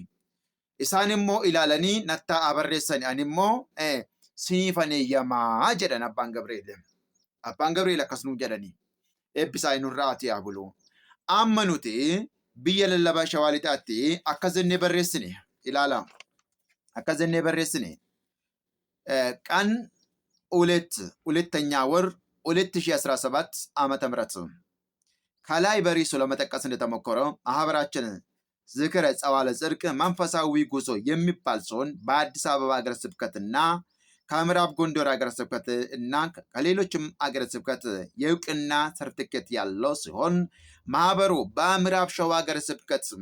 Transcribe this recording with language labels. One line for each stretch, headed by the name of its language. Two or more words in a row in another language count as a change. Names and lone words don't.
Oromo: Isaan immoo ilaalanii nattaa'aa barreessani ani immoo siniifan eeyyamaa jedhan Abbaan Gabri'eel. Abbaan Gabri'eel akkas nuu jedhanii eebbisaa nurraa ati haa bulu. Amma nuti biyya lallabaa Shawaa Lixaatti akka jennee barreessine ilaala. Akka jennee barreessine
Amharic: ቀን 2ኛ ወር 2017 ዓመተ ምህረት ከላይ በሪሱ ለመጠቀስ እንደተሞከረው ማህበራችን ዝክረ ጸዋለ ጽድቅ መንፈሳዊ ጉዞ የሚባል ሲሆን በአዲስ አበባ ሀገረ ስብከትና ከምዕራብ ጎንደር ሀገረ ስብከት እና ከሌሎችም ሀገረ ስብከት የእውቅና ሰርቲፊኬት ያለው ሲሆን ማህበሩ በምዕራብ ሸዋ ሀገረ ስብከት